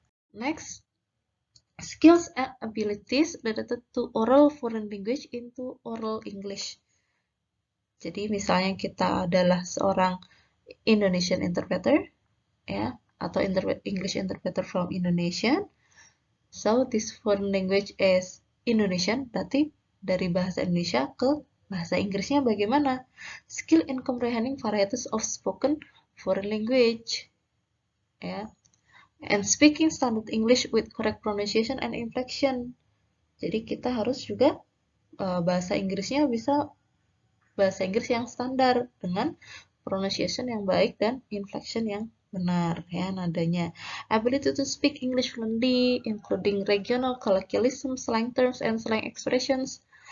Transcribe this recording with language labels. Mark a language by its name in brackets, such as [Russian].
[English] Next, skills and abilities related to oral foreign language into oral English. [Indonesian] Jadi misalnya kita adalah seorang [English] Indonesian interpreter, [Indonesian] ya, atau [English] English interpreter from Indonesia. So this foreign language is Indonesian, [Indonesian] berarti dari bahasa Indonesia ke bahasa Inggrisnya bagaimana? [English] Skill in comprehending varieties of spoken foreign language, ya, and speaking standard English with correct pronunciation and inflection. [Indonesian] Jadi kita harus juga bahasa Inggrisnya bisa bahasa Inggris yang standar dengan pronunciation yang baik dan inflection yang benar ya nadanya. [English] Ability to speak English fluently, including regional colloquialism, slang terms, and slang expressions.